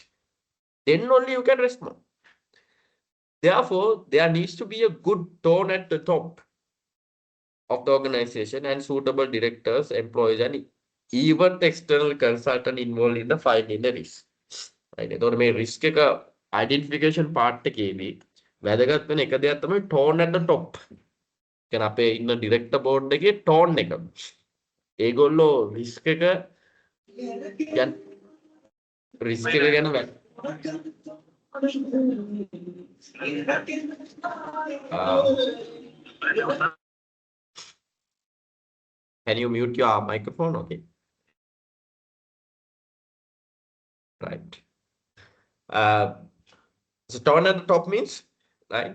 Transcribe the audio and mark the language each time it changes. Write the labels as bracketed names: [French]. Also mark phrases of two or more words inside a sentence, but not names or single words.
[English] Then only you can respond. Therefore, there needs to be a good tone at the top of the organization and suitable directors, employees, and even the external consultant involved in the finding the risk. Right? [Sinhala] එතකොට මේ risk එක [English] identification part [Sinhala] එකේදී වැදගත් වෙන එක දෙයක් තමයි [English] tone at the top. [Sinhala] කියන්නේ අපේ ඉන්න [English] director board [Sinhala] එකේ tone එක. ඒගොල්ලෝ risk එක risk එක ගැන [English] can you mute your microphone? Okay. Right. So tone at the top means, right?